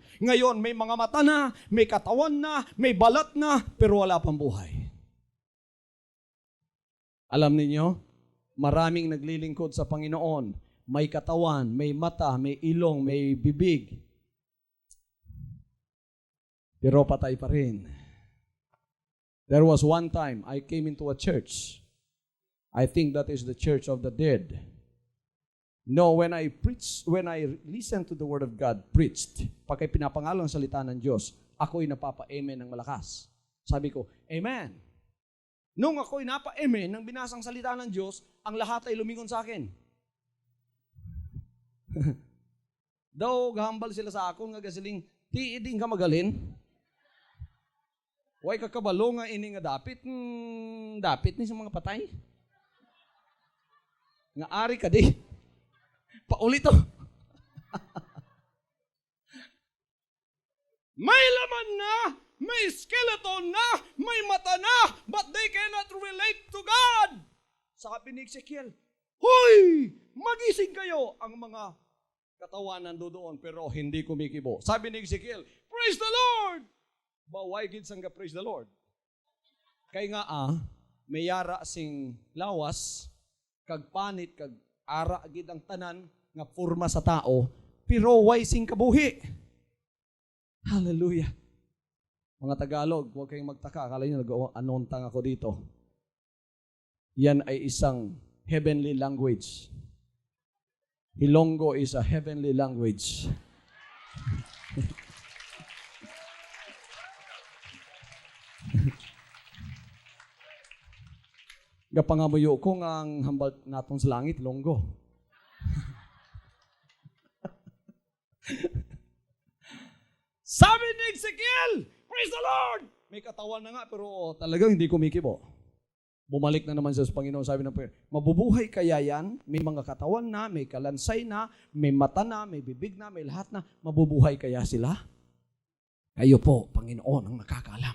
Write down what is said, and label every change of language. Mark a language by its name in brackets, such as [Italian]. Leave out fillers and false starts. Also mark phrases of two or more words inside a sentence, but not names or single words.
[Filipino] Ngayon, may mga mata na, may katawan na, may balat na, pero wala pang buhay. Alam ninyo, maraming naglilingkod sa Panginoon. May katawan, may mata, may ilong, may bibig. Pero patay pa rin. [English] There was one time I came into a church. I think that is the church of the dead. No, when I listen to the Word of God preached, [Filipino] pagka pinapangalan ang salita ng Diyos, ako'y napapa-amen ng malakas. Sabi ko, Amen. Nung ako'y napa-amen ng binasang salita ng Diyos, ang lahat ay lumingon sa akin. [Hiligaynon] Daw, gahambal sila sa akon, nga gasiling, ti iding ka magalin. Huwag kakabalo nga ini nga dapit. Dapit ni sa mga patay. Nga ari ka di. [Filipino] Paulit to. May laman na, may skeleton na, may mata na, [English] but they cannot relate to God. [Filipino] Sabi ni Ezekiel, Hoy! Magising kayo! Ang mga katawan nandoon pero hindi kumikibo. Sabi ni Ezekiel, [English] Praise the Lord! [Hiligaynon] Baway gid sang ka [English] praise the Lord. [Hiligaynon] Kay nga may yara sing lawas, kag panit, kag ara gid ang tanan nga forma sa tao, pero way sing kabuhi. Hallelujah. [Filipino] Mga Tagalog, huwag kayong magtaka. Akala nyo nag-anontang ako dito. Yan ay isang [English] heavenly language. Ilonggo is a heavenly language. [Hiligaynon] Gapangamuyo ko nga ang hambal natong sa langit, Ilonggo. [Filipino] Sabi ni Ezekiel, [English] Praise the Lord! [Filipino] May katawan na nga, pero talagang hindi kumikibo. Bumalik na naman siya sa Panginoon, sabi ng Panginoon, mabubuhay kaya yan? May mga katawan na, may kalansay na, may mata na, may bibig na, may lahat na. Mabubuhay kaya sila? Kayo po, Panginoon, ang nakakaalam.